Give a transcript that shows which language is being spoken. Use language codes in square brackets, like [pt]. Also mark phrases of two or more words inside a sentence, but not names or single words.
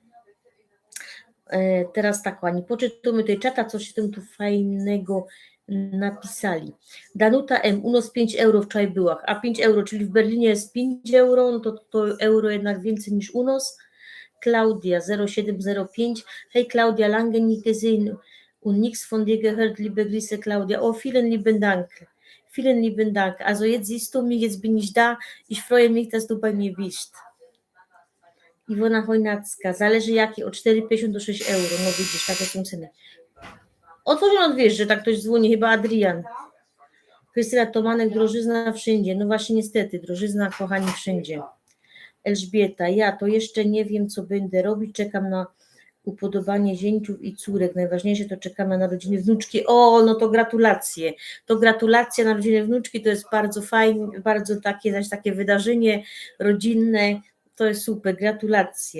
[pl] Teraz tak, Ani, poczytamy tej czata, coś się tu fajnego napisali. Danuta M, u nas 5 euro wczoraj była, a 5 euro, czyli w Berlinie jest 5 euro, no to euro jednak więcej niż u nas. [de] Claudia 0705, hej Claudia, lange nie gesehen und nichts von dir gehört, liebe Grüße Claudia. Oh, vielen lieben Dank. Vielen lieben Dank. Also jetzt siehst du mich, jetzt bin ich da. Ich freue mich, dass du bei mir bist. [pl] Iwona Chojnacka, zależy jaki, od 4,50 do 6 euro, no widzisz, takie są ceny. Otworzono wiesz, że tak ktoś dzwoni, chyba Adrian. Krystyna Tomanek, drożyzna wszędzie, no właśnie niestety, drożyzna, kochani, wszędzie. Elżbieta, ja to jeszcze nie wiem, co będę robić, czekam na upodobanie zięciów i córek, najważniejsze to czekam na narodziny wnuczki, no to gratulacje, na narodziny wnuczki, to jest bardzo fajne, bardzo takie wydarzenie rodzinne, to jest super, gratulacje.